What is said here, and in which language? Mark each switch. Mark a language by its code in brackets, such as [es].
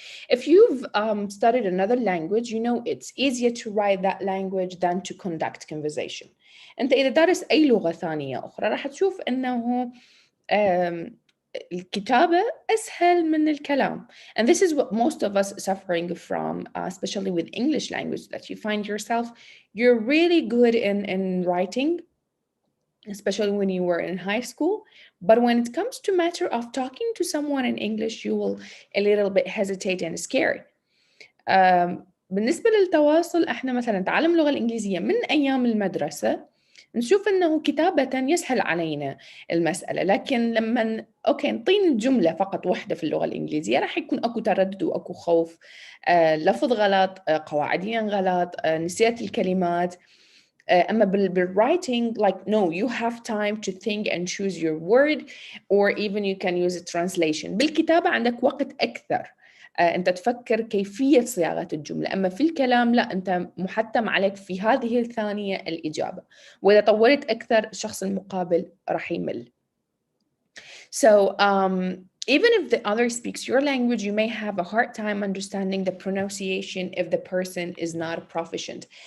[en] If you've studied another language, you know it's easier to write that language than to conduct conversation. [ar] أنت إذا دارس أي لغة ثانية أخرى راح تشوف أنه الكتابة أسهل من الكلام. [en] And this is what most of us suffering from, especially with English language, that you find yourself, you're really good in writing, especially when you were in high school. But when it comes to matter of talking to someone in English, you will a little bit hesitate and scary. [ar] بالنسبة للتواصل، احنا مثلا نتعلم اللغة الإنجليزية من أيام المدرسة، نشوف أنه كتابة يسهل علينا المسألة، لكن لما نطين الجملة فقط واحدة في اللغة الإنجليزية راح يكون أكو تردد وأكو خوف، لفظ غلط، قواعديا غلط، نسيت الكلمات. أما بالwriting, [en] like no, you have time to think and choose your word, or even you can use a translation. [ar] بالكتابة عندك وقت أكثر، أنت تفكر كيفية صياغة الجملة. أما في الكلام لا، أنت محتم عليك في هذه الثانية الإجابة، وإذا طولت أكثر الشخص المقابل راح يمل. [en] So even if the other speaks your language, you may have a hard time understanding the pronunciation if the person is not proficient.